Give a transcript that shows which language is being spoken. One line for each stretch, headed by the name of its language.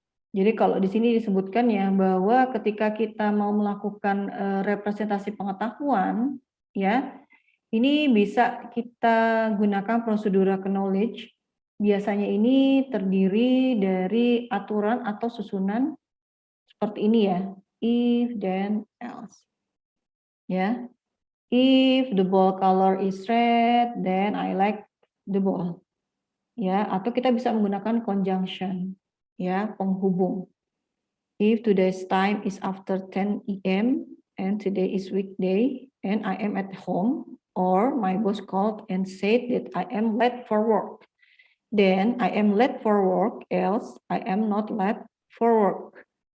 Indonesian: Jadi kalau di sini disebutkan ya bahwa ketika kita mau melakukan representasi pengetahuan, ya, ini bisa kita gunakan procedural knowledge. Biasanya ini terdiri dari aturan atau susunan seperti ini ya, if, then, else, ya.
English: If the ball color is red, then I like the ball.
Indonesian: Ya, atau kita bisa menggunakan conjunction, ya, penghubung.
English: If today's time is after 10 AM and today is weekday and I am at home, or my boss called and said that I am late for work, then I am late for work, else I am not late for work.